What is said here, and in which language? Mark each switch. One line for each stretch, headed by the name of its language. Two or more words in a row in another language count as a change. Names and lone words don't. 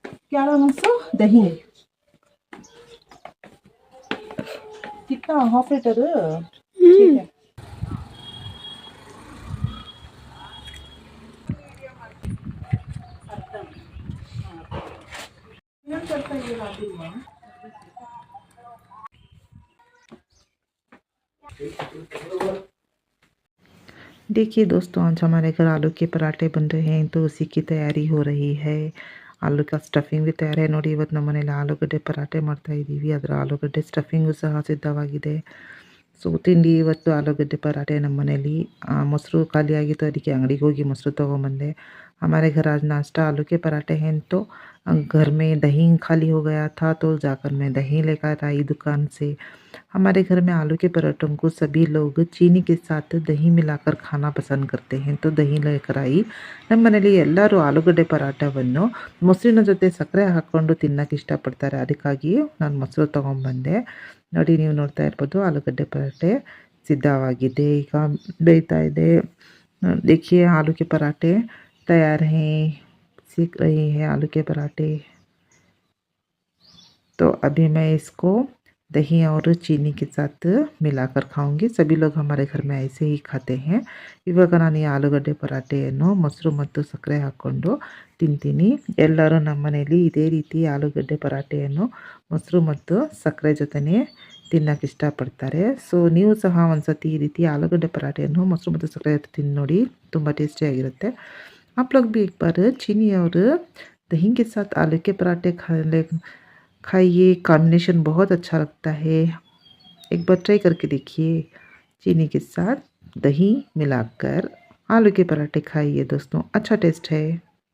Hindi: क्या नाम है उसका? दही। कितना? हाफ लीटर? ठीक है।
Kannada: ಇನ್ನೊಂದ್ ಸ್ವಲ್ಪ ಇದೆ ಹಾಕಿಲ್ವಾ?
Hindi: देखिए दोस्तों, आज हमारे घर आलू के पराठे बन रहे हैं, तो उसी की तैयारी हो रही है। आलू का स्टफिंग भी
Kannada: ತಯಾರಿ ನೋಡಿ। ಇವತ್ತು ನಮ್ಮ ಮನೇಲಿ ಆಲೂಗಡ್ಡೆ ಪರಾಠೆ ಮಾಡ್ತಾ ಇದ್ದೀವಿ। ಅದರ ಆಲೂಗಡ್ಡೆ ಸ್ಟಫಿಂಗು ಸಹ ಸಿದ್ಧವಾಗಿದೆ। ಸೊ ತಿಂಡಿ ಇವತ್ತು ಆಲೂಗಡ್ಡೆ ಪರಾಠೆ ನಮ್ಮ ಮನೇಲಿ। ಮೊಸರು ಖಾಲಿಯಾಗಿತ್ತು, ಅದಕ್ಕೆ ಅಂಗಡಿಗೆ ಹೋಗಿ ಮೊಸರು ತೊಗೊಂಬಂದೆ।
Hindi: हमारे घर आज नाश्ता आलू के पराठे हैं, तो घर में दही खाली हो गया था, तो जाकर मैं दही लेकर आई दुकान से। हमारे घर में आलू के पराठों को सभी लोग चीनी के साथ दही मिलाकर खाना पसंद करते हैं, तो दही लेकर आई।
Kannada: ನಮ್ಮ ಮನೇಲಿ ಎಲ್ಲರೂ ಆಲೂಗಡ್ಡೆ ಪರಾಠವನ್ನು ಮೊಸರಿನ ಜೊತೆ ಸಕ್ಕರೆ ಹಾಕ್ಕೊಂಡು ತಿನ್ನೋಕೆ ಇಷ್ಟಪಡ್ತಾರೆ, ಅದಕ್ಕಾಗಿ ನಾನು ಮೊಸರು ತೊಗೊಂಬಂದೆ। ನೋಡಿ, ನೀವು ನೋಡ್ತಾ ಇರ್ಬೋದು ಆಲೂಗಡ್ಡೆ ಪರಾಠೆ ಸಿದ್ಧವಾಗಿದೆ, ಈಗ ಬೇಯ್ತಾ ಇದೆ।
Hindi: देखिए आलू के पराठे तैयार हैं, सीख रही है आलू के पराठे। तो अभी मैं इसको दही और चीनी के साथ मिलाकर खाऊंगी। सभी लोग हमारे घर में ऐसे ही खाते हैं।
Kannada: ಇವಾಗ ನಾನು ಈ ಆಲೂಗಡ್ಡೆ ಪರಾಠೆಯನ್ನು ಮೊಸರು ಮತ್ತು ಸಕ್ಕರೆ ಹಾಕ್ಕೊಂಡು ತಿಂತೀನಿ। ಎಲ್ಲರೂ ನಮ್ಮ ಮನೆಯಲ್ಲಿ ಇದೇ ರೀತಿ ಆಲೂಗಡ್ಡೆ ಪರಾಠೆಯನ್ನು ಮೊಸರು ಮತ್ತು ಸಕ್ಕರೆ ಜೊತೆನೇ ತಿನ್ನೋಕೆ ಇಷ್ಟಪಡ್ತಾರೆ। ಸೊ ನೀವು ಸಹ ಒಂದ್ಸತಿ ಈ ರೀತಿ ಆಲೂಗಡ್ಡೆ ಪರಾಠೆಯನ್ನು ಮೊಸರು ಮತ್ತು ಸಕ್ಕರೆ ಜೊತೆ ತಿಂದು ನೋಡಿ, ತುಂಬ ಟೇಸ್ಟಿಯಾಗಿರುತ್ತೆ।
Hindi: आप लोग भी एक बार चीनी और दही के साथ आलू के पराठे खाइए, कॉम्बिनेशन बहुत अच्छा लगता है। एक बार ट्राई करके देखिए, चीनी के साथ दही मिलाकर आलू के पराठे खाइए दोस्तों, अच्छा टेस्ट है।